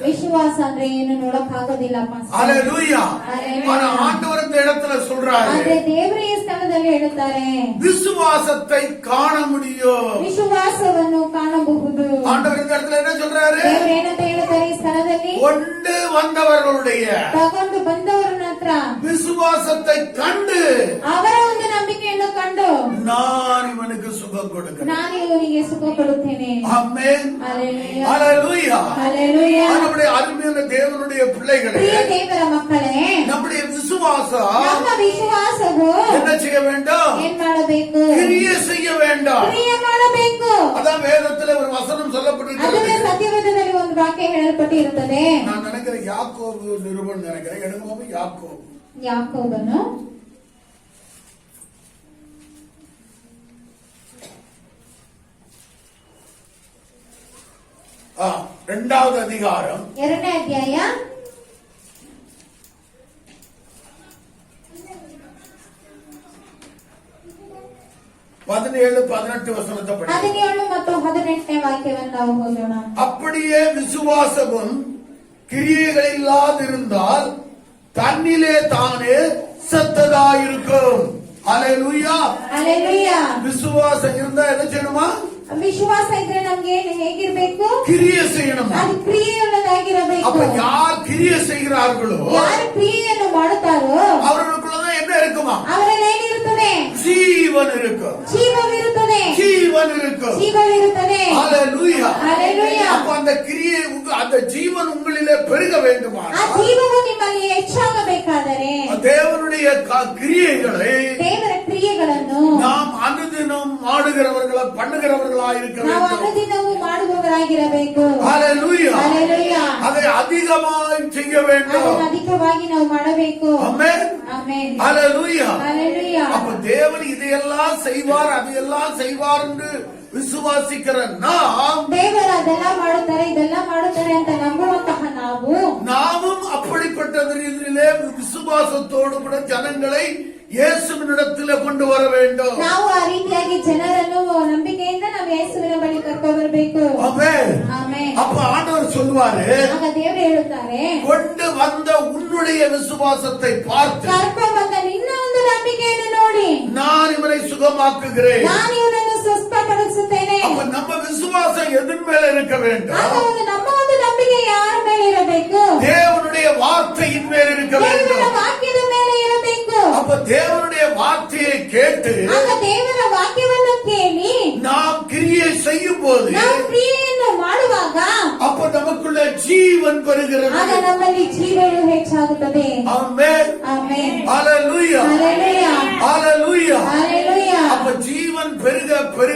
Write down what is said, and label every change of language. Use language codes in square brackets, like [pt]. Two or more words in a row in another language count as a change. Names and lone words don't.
[kn] ವಿಶ್ವಾಸ ಅಂದ್ರೆ ಏನು ನೋಡಕ್ ಆಗೋದಿಲ್ಲ ಪಾಸ್ಟರ್. [ta] ஹalleluya. ஹalleluya. ஆனா ஆண்டவர் இந்த இடத்துல சொல்றாரு, [kn] ಆದ್ರೆ ದೇವರ ಈ ಸ್ಥಳದಲ್ಲಿ ಹೇಳುತ್ತಾರೆ [ta] விசுவாசத்தை காண முடியும். [kn] ವಿಶ್ವಾಸವನ್ನು ಕಾಣಬಹುದು. [ta] ஆண்டவர் இந்த இடத்துல என்ன சொல்றாரு? [kn] ದೇವರು ಏನಂತ ಹೇಳುತ್ತಾರೆ ಈ ಸ್ಥಳದಲ್ಲಿ? [ta] கொண்டு வந்தவர்களுடைய [kn] ತಗೊಂಡು ಬಂದವರ ಹತ್ರ [ta] விசுவாசத்தை கண்டு [kn] ಅವರ ಒಂದು ನಂಬಿಕೆಯನ್ನು ಕಂಡು [ta] நான் இவனுக்கு சுகம் கொடுக்கிறேன். ನಾನು ಇವನಿಗೆ ಸುಖ ಕೊಡುತ್ತೇನೆ. ஆமென். ஹalleluya. ஹalleluya. ஹalleluya. நம்முடைய அருமையான தேவனுடைய பிள்ளைகளே, [kn] ಪ್ರಿಯ ದೇವರ ಮಕ್ಕಳೇ, [ta] நம்முடைய விசுவாசம் [kn] ನಮ್ಮ ವಿಶ್ವಾಸವು [ta] என்ன செய்ய வேண்டும்? [kn] ಏನ್ ಮಾಡಬೇಕು? [ta] கிரியை செய்ய வேண்டும். [kn] ಕ್ರಿಯೆ ಮಾಡಬೇಕು. [ta] அதான் வேதத்துல ஒரு வசனம் [kn] ಅದನ್ನೇ [ta] சொல்லப்பட்டிருக்கிறது. [kn] ಸತ್ಯವೇದದಲ್ಲಿ ಒಂದು ವಾಕ್ಯ ಹೇಳಲ್ಪಟ್ಟಿರುತ್ತದೆ. [ta] நான் நினைக்கிறேன் யாக்கோபு நிருபம் நினைக்கிறேன், எடுக்கோபு யாக்கோபு [kn] ಯಾಕೋಬನು [ta] இரண்டாவது அதிகாரம் [kn] 2ನೇ ಅಧ್ಯಾಯ [ta] 17-18 வசனத்தை படி. [kn] 17 ಮತ್ತು 18ನೇ ವಾಕ್ಯವನ್ನು ನಾವು ಓದೋಣ. [ta] அப்படியே விசுவாசமும் கிரியைகள் இல்லாதிருந்தால் தன்னிலே தானே செத்ததாயிருக்கும். ஹalleluya. [kn] ಹalleluya. [ta] விசுவாசம் இருந்தா என்ன செய்யணுமா? [kn] ವಿಶ್ವಾಸ ಇದ್ರೆ ನಮ್ಗೆ ಹೇಗಿರ್ಬೇಕು? [ta] கிரியை செய்யணுமா? [kn] ಅದು ಕ್ರಿಯೆಯುಳ್ಳದಾಗಿರಬೇಕು. [ta] அப்ப யார் கிரியை செய்கிறார்களோ [kn] ಯಾರು ಕ್ರಿಯೆಯನ್ನು ಮಾಡುತ್ತಾರೋ [ta] அவர்களுக்குள்ளதான் என்ன இருக்குமா? [kn] ಅವರಲ್ಲಿ ಏನಿರುತ್ತದೆ? [ta] ஜீவன் இருக்கும். [kn] ಜೀವವಿರುತ್ತದೆ. [ta] ஜீவன் இருக்கும். [kn] ಜೀವವಿರುತ್ತದೆ. [ta] ஹalleluya. [kn] ಹalleluya. [ta] அப்ப அந்த கிரியை அந்த ஜீவன் உங்களிலே பெருக [kn] ಆ [ta] வேண்டுமானால் [kn] ಜೀವವು ನಿಮ್ಮಲ್ಲಿ ಹೆಚ್ಚಾಗಬೇಕಾದರೆ [ta] தேவனுடைய கிரியைகளை [kn] ದೇವರ ಕ್ರಿಯೆಗಳನ್ನು [ta] நாம் அனுதினம் ಮಾಡುகிறவர்களா பண்ணுகிறவர்களா இருக்க [kn] ನಾವು [ta] வேண்டும். [kn] ಅನುದಿನವೂ ಮಾಡುವವರಾಗಿರಬೇಕು. [ta] ஹalleluya. [kn] ಹalleluya. [ta] அதை அதிகமாய் செய்ய வேண்டும். [kn] ಅದನ್ನು ಅಧಿಕವಾಗಿ ನಾವು ಮಾಡಬೇಕು. [ta] ஆமென். [kn] ಆಮೆನ್. [ta] ஹalleluya. [kn] ಹalleluya. [ta] அப்ப தேவன் இதையெல்லாம் செய்வார் அதையெல்லாம் செய்வார் என்று விசுவாசிக்கிற நாம் [kn] ದೇವರು ಅದೆಲ್ಲ ಮಾಡುತ್ತಾರೆ ಇದೆಲ್ಲ ಮಾಡುತ್ತಾರೆ ಅಂತ ನಂಬುವಂತಹ [ta] நாமும் அப்படிப்பட்ட ரீதியிலே விசுவாசத்தோடு கூட ஜனங்களை இயேசுவினிடத்திலே கொண்டு வர வேண்டும். [kn] ನಾವು ಆ ರೀತಿಯಾಗಿ ಜನರನ್ನು ನಂಬಿಕೆಯಿಂದ ನಾವು ಯೇಸುವಿನ ಬಳಿ ಕರ್ಕೊಂಡು ಬರಬೇಕು. [ta] ஆமென். [kn] ಆಮೆನ್. [ta] அப்ப ஆண்டவர் சொல்வாரு, [kn] ಆಗ ದೇವರು ಹೇಳುತ್ತಾರೆ, [ta] கொண்டு வந்த உன்னுடைய விசுவாசத்தை பார்த்து [kn] ಕರ್ಕೊಂಡು ಬಂದ ನಿನ್ನ ಒಂದು ನಂಬಿಕೆಯನ್ನು ನೋಡಿ [ta] நான் இவரை சுகமாக்குகிறேன். [kn] ನಾನು ಇವನನ್ನು ಸ್ವಸ್ಥಪಡಿಸುತ್ತೇನೆ. [ta] அப்ப நம்ம விசுவாசம் எதன் மேல இருக்க வேண்டும்? [kn] ಆಗ ಒಂದು ನಮ್ಮ ಒಂದು ನಂಬಿಕೆ ಯಾರ ಮೇಲೆ ಇರಬೇಕು? [ta] தேவனுடைய வார்த்தையின் மேல் இருக்க [kn] ದೇವರ [ta] வேண்டும். [kn] ವಾಕ್ಯದ ಮೇಲೆ ಇರಬೇಕು. [ta] அப்ப தேவனுடைய வார்த்தையை கேட்டு [kn] ಆಗ ದೇವರ ವಾಕ್ಯವನ್ನು ಕೇಳಿ [ta] நாம் கிரியை செய்யும் போது [kn] ನಾವು ಕ್ರಿಯೆಯನ್ನು ಮಾಡುವಾಗ [ta] அப்ப நமக்குள்ள ஜீவன் பெறுகிறது. [kn] ಆಗ ನಮ್ಮಲ್ಲಿ ಜೀವವು ಹೆಚ್ಚಾಗುತ್ತದೆ. [ta] ஆமென். [kn] ಆಮೆನ್. [ta] ஹalleluya. [kn] ಹalleluya. [ta] ஹalleluya. [kn] ಹalleluya. [ta] அப்ப ஜீவன் பெருக பெருக